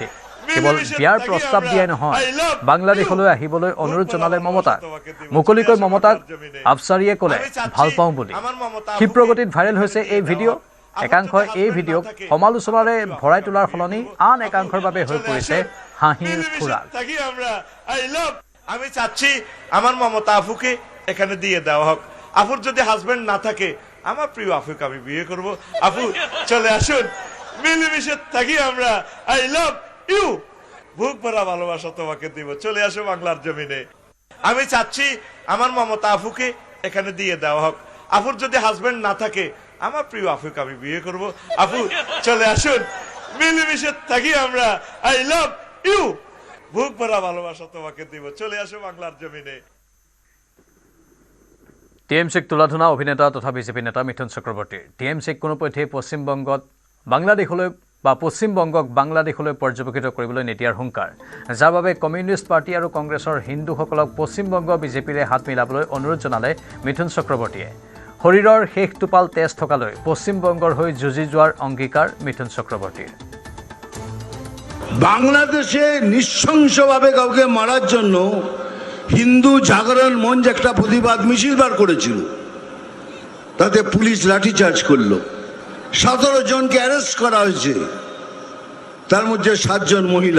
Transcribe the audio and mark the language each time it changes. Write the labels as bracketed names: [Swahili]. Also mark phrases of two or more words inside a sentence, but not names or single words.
[Assamese] কেৱল বিয়াৰ প্ৰস্তাৱ দিয়াই নহয়, বাংলাদেশলৈ আহিবলৈ অনুৰোধ জনালে মমতাক। মুকলিকৈ মমতাক আফছাৰীয়ে ক'লে ভাল পাওঁ বুলি। ক্ষিপ্ৰগতিত ভাইৰেল হৈছে এই ভিডিঅ'। একাংশই এই ভিডিঅ'ক সমালোচনাৰে ভৰাই তোলাৰ সলনি আন একাংশৰ বাবে হৈ পৰিছে হাঁহিৰ খোৰাক। [Bangla] আমি চাচ্ছি আমার মমতা আফুকে এখানে দিয়ে দেওয়া হোক। আফুর যদি হাজবেন্ড না থাকে আমার প্রিয় আফুকে আমি বিয়ে করব। আফু চলে আসুন, মিলেমিশে থাকি আমরা। [English] I love you, [Bangla] বুক ভরা ভালোবাসা তোমাকে দিব। চলে আসো বাংলার জমিনে। আমি চাচ্ছি আমার মমতা আফুকে এখানে দিয়ে দেওয়া হোক। আফুর যদি হাজবেন্ড না থাকে আমার প্রিয় আফুকে আমি বিয়ে করব। আফু চলে আসুন, মিলেমিশে থাকি আমরা। [English] I love you, [Bangla] বুক ভরা ভালোবাসা তোমাকে দিব। চলে আসো বাংলার জমিনে। [Assamese] TMCক তুলাধুনা অভিনেতা তথা বিজেপি নেতা মিথুন চক্ৰৱৰ্তীৰ। TMCক কোনোপধ্যেই পশ্চিমবংগক বাংলাদেশলৈ পৰ্যবেক্ষিত কৰিবলৈ নিদিয়াৰ হুংকাৰ, যাৰ বাবে কমিউনিষ্ট পাৰ্টি আৰু কংগ্ৰেছৰ হিন্দুসকলক পশ্চিমবংগ বিজেপিৰে হাত মিলাবলৈ অনুৰোধ জনালে মিথুন চক্ৰৱৰ্তীয়ে। শৰীৰৰ শেষ টোপাল তেজ থকালৈ পশ্চিমবংগৰ হৈ যুঁজি যোৱাৰ অংগীকাৰ মিথুন চক্ৰৱৰ্তীৰ। [Bangla] বাংলাদেশে নৃশংসভাবে কাউকে মারার জন্য হিন্দু জাগরণ মঞ্চ একটা প্রতিবাদ মিছিল বার করেছিল, তাতে পুলিশ লাঠিচার্জ করলো। 17 জনকে অ্যারেস্ট করা হয়েছে, তার মধ্যে 7 জন মহিলা।